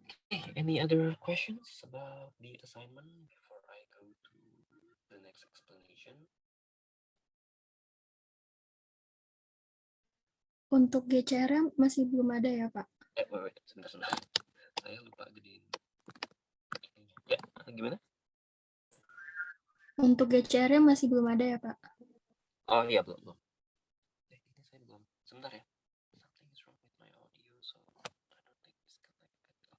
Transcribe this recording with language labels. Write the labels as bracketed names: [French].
[English] Okay, any other questions about the assignment before I go to the next explanation? [Indonesian] Untuk GCR masih belum ada ya, Pak? Wait, sebentar. Saya lupa gedein. Ya, gimana? Untuk GCR masih belum ada ya, Pak? Oh iya, belum. Ini saya belum. Sebentar ya. [English] Something is wrong with my audio, so I don't think it's connected.